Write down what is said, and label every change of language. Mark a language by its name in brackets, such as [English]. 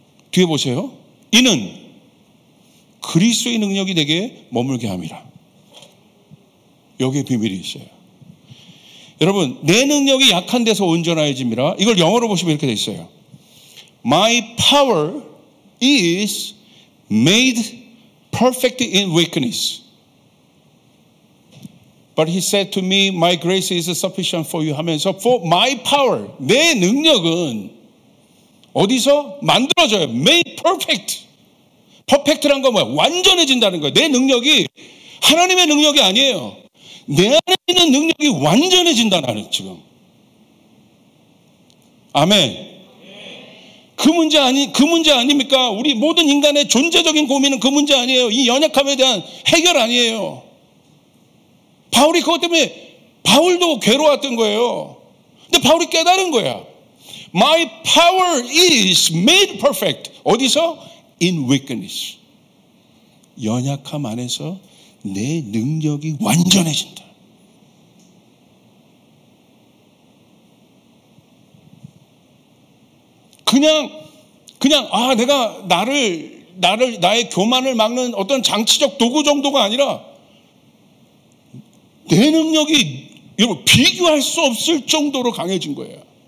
[Korean] 뒤에 보세요. 이는 그리스도의 능력이 내게 머물게 함이라. 여기에 비밀이 있어요. 여러분, 내 능력이 약한 데서 온전해집니다. 이걸 영어로 보시면 이렇게 돼 있어요. [English] My power is made perfect in weakness. But he said to me, my grace is sufficient for you [Korean] 하면서 [English] for my power, [Korean] 내 능력은 어디서 만들어져요? [English] Made perfect. [Korean] 퍼펙트란 건 뭐야? 완전해진다는 거예요. 내 능력이 하나님의 능력이 아니에요. 내 안에 있는 능력이 완전해진다는 지금. 아멘. 그 문제 아닙니까? 우리 모든 인간의 존재적인 고민은 그 문제 아니에요. 이 연약함에 대한 해결 아니에요. 바울이 그것 때문에 바울도 괴로웠던 거예요. 근데 바울이 깨달은 거야. [English] My power is made perfect. 어디서? In weakness. [Korean] 연약함 안에서 내 능력이 완전해진다. 그냥 내가 나의 교만을 막는 어떤 장치적 도구 정도가 아니라 내 능력이 여러분 비교할 수 없을 정도로 강해진 거예요.